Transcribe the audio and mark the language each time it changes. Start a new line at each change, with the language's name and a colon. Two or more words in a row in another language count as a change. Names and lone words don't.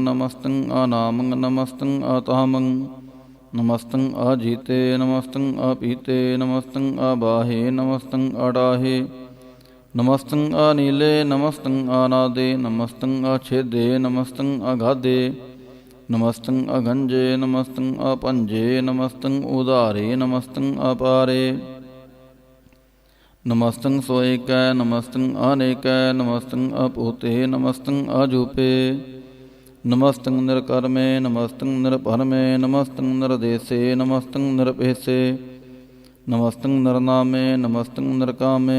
Braj: ਨਮਸਤੰ ਅਨਾਮੰ, ਨਮਸਤੰ ਅਤਾਮੰ। ਨਮਸਤੰ ਅਜੀਤੇ, ਨਮਸਤੰ ਅਪੀਤੇ। ਨਮਸਤੰ ਅਬਾਹੇ, ਨਮਸਤੰ ਅਡਾਹੇ। ਨਮਸਤੰ ਅਨੀਲੇ, ਨਮਸਤੰ ਅਨਾਦੇ। ਨਮਸਤੰ ਅਛੇਦੇ, ਨਮਸਤੰ ਅਗਾਧੇ। नमस्तं अगंजे नमस्तं अपंजे नमस्तं उदारे नमस्तं अपारे नमस्तं सोएकै नमस्तं अनेकै नमस्तं अपूते नमस्तं अजूपे नमस्तं निरकर्मे नमस्तं निरपरमे नमस्तं निरदेशे नमस्तं निरपेशे नमस्तं नरनामे नमस्तं नरकामे